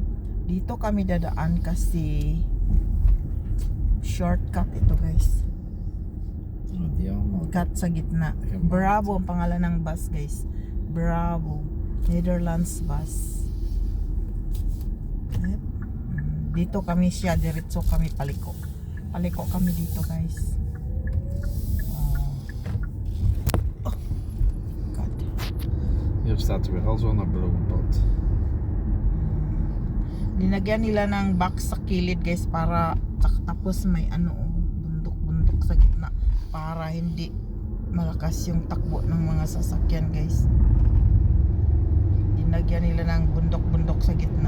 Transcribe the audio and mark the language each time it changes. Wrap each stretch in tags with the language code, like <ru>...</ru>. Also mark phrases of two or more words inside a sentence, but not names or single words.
<tl>Dito kami dadaan kasi shortcut ito guys. shortcut sa gitna.</tl> <nl>Gemaakt.</nl> <tl>Bravo ang pangalan ng bus, guys. Bravo. Netherlands bus. Yep. Dito kami siya, diretso kami paliko. Paliko kami dito, guys.</tl> <en>Oh. God.</en> <nl>Hier staat weer al zo'n bloempot.</nl> <tl>Dinagyan nila ng box sa kilid, guys, para tapos may ano, bundok-bundok sa gitna para hindi malakas yung takbo ng mga sasakyan, guys. Dinagyan nila ng bundok-bundok sa gitna.</tl>